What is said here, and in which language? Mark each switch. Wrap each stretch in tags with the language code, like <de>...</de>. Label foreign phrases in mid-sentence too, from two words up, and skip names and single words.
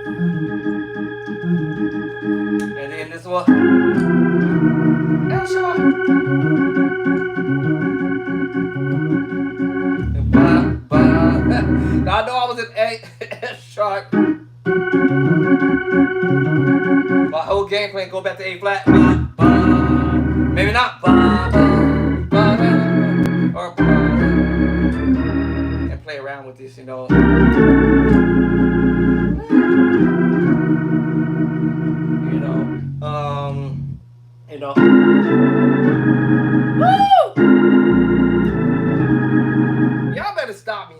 <en>and then this one F sharp, and ba ba. Now I know I was in F sharp. My whole game plan go back to A flat, ba ba. Maybe not ba ba. Or and play around with this, Woo! Y'all better stop me.</en>